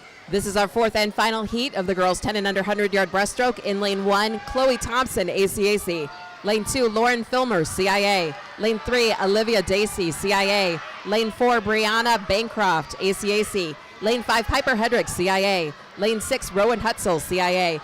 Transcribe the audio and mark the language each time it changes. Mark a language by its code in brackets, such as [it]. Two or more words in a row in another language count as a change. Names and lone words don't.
[en] This is our fourth and final heat of the girls 10 and under 100-yard breaststroke. In lane 1, Chloe Thompson, ACAC. Lane 2, Lauren Filmer, CIA. Lane 3, Olivia Dacey, CIA. Lane 4, Brianna Bancroft, ACAC. Lane 5, Piper Hedrick, CIA. Lane 6, Rowan Hutzel, CIA.